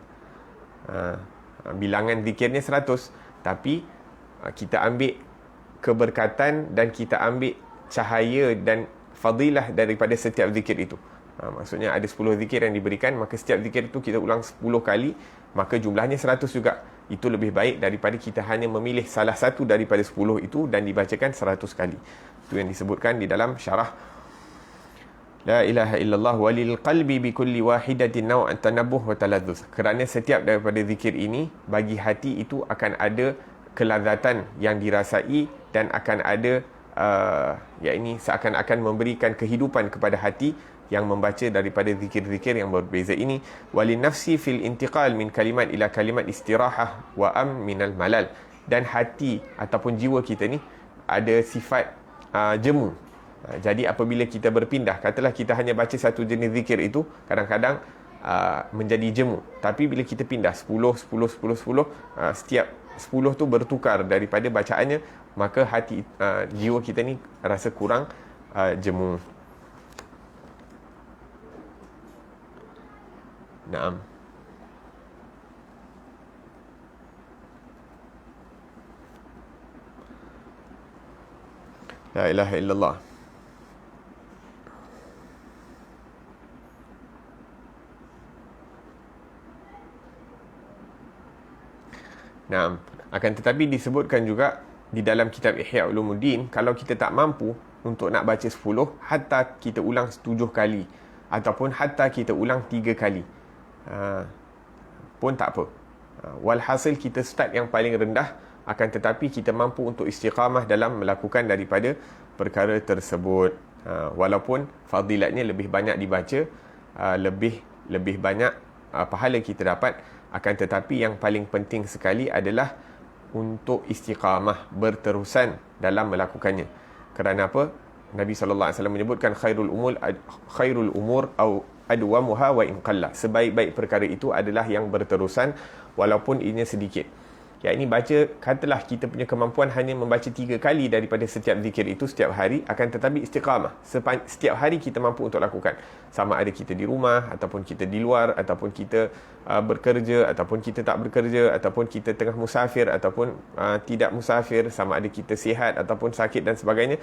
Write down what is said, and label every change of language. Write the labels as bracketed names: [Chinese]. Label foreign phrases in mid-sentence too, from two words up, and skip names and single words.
[Malay] Bilangan zikirnya 100, tapi kita ambil keberkatan dan kita ambil cahaya dan fadilah daripada setiap zikir itu. Maksudnya ada 10 zikir yang diberikan, maka setiap zikir itu kita ulang 10 kali, maka jumlahnya 100 juga. Itu lebih baik daripada kita hanya memilih salah satu daripada 10 itu dan dibacakan 100 kali. Itu yang disebutkan di dalam syarah [Arabic] لا إله إلا الله وللقلب بكل واحدة نوعا تنبه وتلذذ. [Malay] Kerana setiap daripada zikir ini bagi hati itu akan ada kelazatan yang dirasai dan akan ada yakni seakan-akan memberikan kehidupan kepada hati yang membaca daripada zikir-zikir yang berbeza ini. [Arabic] وللنفس في الانتقال من كلمة إلى كلمة استراحة وأمن من الملل. [Malay] Dan hati ataupun jiwa kita ni ada sifat jemu. Jadi apabila kita berpindah, katalah kita hanya baca satu jenis zikir itu, kadang-kadang menjadi jemu. Tapi bila kita pindah 10, 10, 10, 10, setiap 10 tu bertukar daripada bacaannya, maka hati jiwa kita ni rasa kurang jemu. Naam. [Arabic] لا إله إلا الله. [Malay] Naam. Akan tetapi disebutkan juga di dalam kitab Ihya Ulumuddin, kalau kita tak mampu untuk nak baca 10, hatta kita ulang 7 kali ataupun hatta kita ulang 3 kali pun tak apa. Walhasil kita start yang paling rendah, akan tetapi kita mampu untuk istiqamah dalam melakukan daripada perkara tersebut. Walaupun fadilatnya lebih banyak dibaca, lebih banyak pahala kita dapat, akan tetapi yang paling penting sekali adalah untuk istiqamah, berterusan dalam melakukannya. Kerana apa? Nabi SAW menyebutkan [Arabic] خير الأمور أدومها وإن قل. [Malay] Sebaik-baik perkara itu adalah yang berterusan walaupun ianya sedikit. Ya, ini baca, katalah kita punya kemampuan hanya membaca 3 kali daripada setiap zikir itu setiap hari, akan tetapi istiqamah. Setiap hari kita mampu untuk lakukan. Sama ada kita di rumah, ataupun kita di luar, ataupun kita bekerja, ataupun kita tak bekerja, ataupun kita tengah musafir, ataupun tidak musafir, sama ada kita sihat ataupun sakit dan sebagainya.